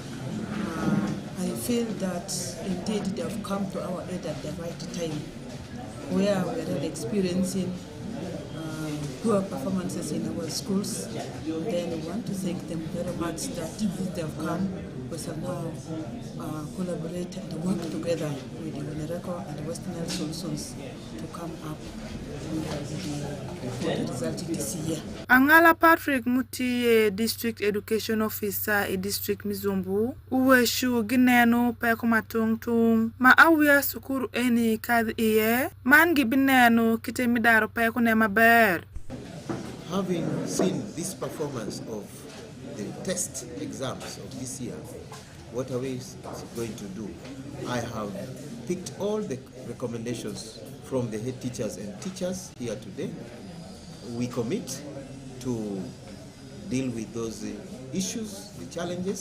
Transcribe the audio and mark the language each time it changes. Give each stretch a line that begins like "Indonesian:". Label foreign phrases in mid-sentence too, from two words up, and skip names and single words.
English: I feel that indeed they have come to our aid at the right time, where we are really experiencing poor performances in our schools. Then we want to thank them very much that they have come. We shall now collaborate and work together with the Wenereko and the West Nile Solutions to come up with the result this year.
Alur: Angala Patrick Mutie,
English: District Education Officer in District Mizumbu,
Alur: uweshu gineno peko matungtung, ma awia sukuru eni kadhi iye, mangi bineno kite midaro peko ne maber.
English: Having seen this performance of the test exams of this year, what are we going to do? I have picked all the recommendations from the head teachers and teachers here today. We commit to deal with those issues, the challenges.